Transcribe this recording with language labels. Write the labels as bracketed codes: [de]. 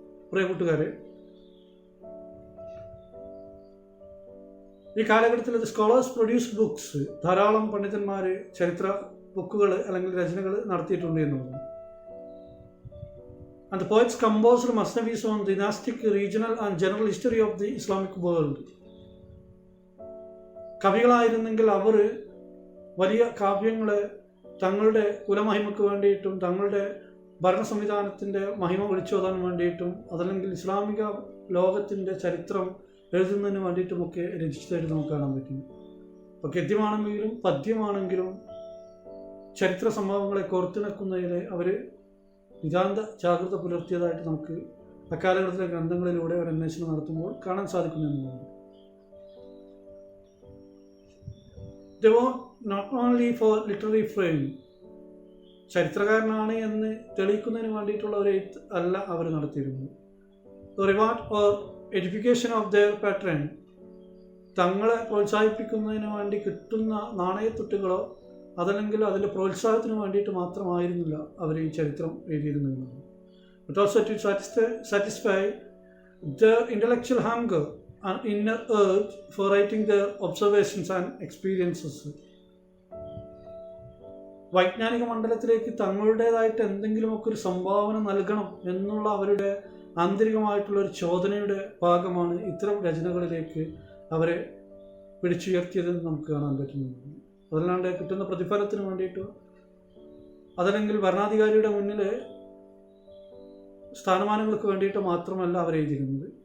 [ml] പ്രിയ കൂട്ടുകാരെ, ഈ കാലഘട്ടത്തിൽ [en] scholars produce books, [ml] ധാരാളം പണ്ഡിതന്മാർ ചരിത്ര ബുക്കുകൾ അല്ലെങ്കിൽ രചനകൾ നടത്തിയിട്ടുണ്ട് എന്നുള്ളതാണ്. [en] And the poets composed masnavis on dynastic, regional and general history of the Islamic world. [ml] കവികളായിരുന്നെങ്കിൽ അവർ വലിയ കാവ്യങ്ങളെ തങ്ങളുടെ കുലമഹിമയ്ക്ക് വേണ്ടിയിട്ടും തങ്ങളുടെ ഭരണ സംവിധാനത്തിൻ്റെ മഹിമ വിളിച്ചോതാൻ വേണ്ടിയിട്ടും അതല്ലെങ്കിൽ ഇസ്ലാമിക ലോകത്തിൻ്റെ ചരിത്രം എഴുതുന്നതിന് വേണ്ടിയിട്ടുമൊക്കെ രചിച്ചതായിട്ട് നമുക്ക് കാണാൻ പറ്റും. ഇപ്പോൾ ഗദ്യമാണെങ്കിലും പദ്യമാണെങ്കിലും ചരിത്ര സംഭവങ്ങളെ കോർത്തിണക്കുന്നതിൽ അവർ നിതാന്ത ജാഗ്രത പുലർത്തിയതായിട്ട് നമുക്ക് അക്കാലഘട്ടത്തിലെ ഗ്രന്ഥങ്ങളിലൂടെ ഒരു അന്വേഷണം നടത്തുമ്പോൾ കാണാൻ സാധിക്കുന്നതാണ്. [en] They were not only for literary fame. [ml] ചരിത്രകാരനാണ് എന്ന് തെളിയിക്കുന്നതിന് വേണ്ടിയിട്ടുള്ള ഒരു എഴുത്ത് അല്ല അവർ നടത്തിയിരുന്നത്. [en] reward or education of their patron, [ml] തങ്ങളെ പ്രോത്സാഹിപ്പിക്കുന്നതിന് വേണ്ടി കിട്ടുന്ന നാണയത്തുട്ടുകളോ അതല്ലെങ്കിൽ അതിൻ്റെ പ്രോത്സാഹനത്തിന് വേണ്ടിയിട്ട് മാത്രമായിരുന്നില്ല അവർ ഈ ചരിത്രം എഴുതിയിരുന്നത്. [en] But also to satisfy their intellectual hunger and inner urge for writing their observations and experiences. [ml] വൈജ്ഞാനിക മണ്ഡലത്തിലേക്ക് തങ്ങളുടേതായിട്ട് എന്തെങ്കിലുമൊക്കെ ഒരു സംഭാവന നൽകണം എന്നുള്ള അവരുടെ ആന്തരികമായിട്ടുള്ളൊരു ചോദനയുടെ ഭാഗമാണ് ഇത്തരം രചനകളിലേക്ക് അവരെ പിടിച്ചുയർത്തിയതെന്ന് നമുക്ക് കാണാൻ പറ്റുന്നുണ്ട്. അതല്ലാണ്ട് കിട്ടുന്ന പ്രതിഫലത്തിന് വേണ്ടിയിട്ടോ അതല്ലെങ്കിൽ ഭരണാധികാരിയുടെ മുന്നിൽ സ്ഥാനമാനങ്ങൾക്ക് വേണ്ടിയിട്ടോ മാത്രമല്ല അവർ എഴുതിയിരുന്നത്.